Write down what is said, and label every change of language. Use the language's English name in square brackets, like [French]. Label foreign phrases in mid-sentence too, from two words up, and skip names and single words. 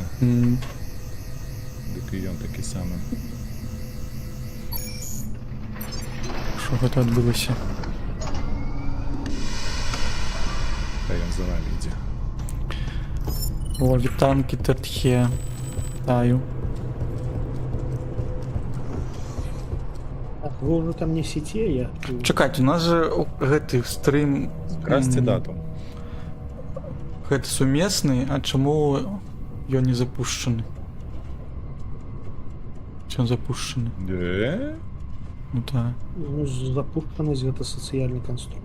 [Belarusian] Дык і ён такі самы. Што гэта адбылася? Та ён за вами ідзе. О, вітанкі Тертхе. Таю. [Russian] Так, вы уже там несете, я... [Belarusian] Чакайте, у нас же гэты стрим... Красці дату. Гэта сумесны, а чаму ён не запушчаны? Ці ён запушчаны? Ну так. Ну, запушчанасць гэта сацыяльны канструкт.